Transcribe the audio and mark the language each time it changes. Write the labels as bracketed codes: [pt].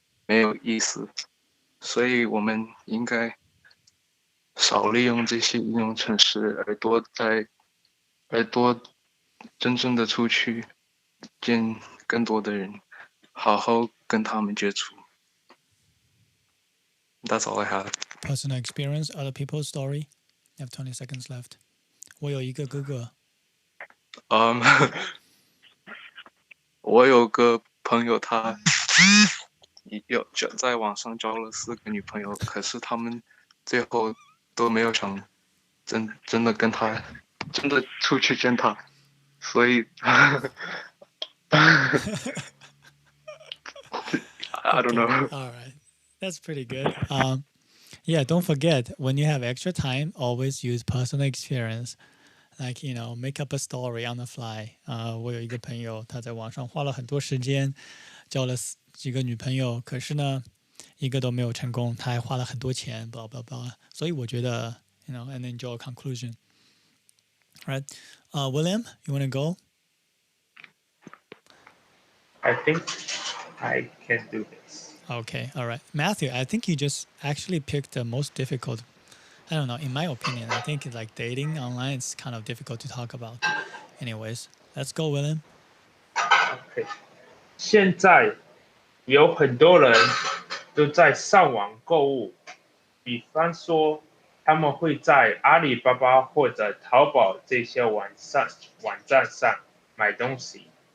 [zh] 没有意思，所以我们应该少利用这些应用程式，而多真正的出去见更多的人，好好跟他们接触。 [en] That's all I have. Personal experience, other people's story. You have 20 seconds left. [zh] 我有一个哥哥。我有个朋友，他在网上交了4个女朋友，可是他们最后都没有想真的跟他真的出去见他，所以 [en] I don't know. All right, that's pretty good. Yeah, don't forget when you have extra time, always use personal experience. Like make up a story on the fly. [zh] 我有一个朋友，他在网上花了很多时间，交了几个女朋友，可是呢，一个都没有成功，他还花了很多钱，blah blah blah。所以我觉得， [en] and then draw a conclusion. Right, William, you want to go? I think I can do this. Okay, all right. Matthew, I think you just actually picked the most difficult. I don't know. In my opinion, I think like dating online, it's kind of difficult to talk about. Anyways, let's go, William. [zh] OK， 现在有很多人都在上网购物，比方说他们会在阿里巴巴或者淘宝这些网站上买东西。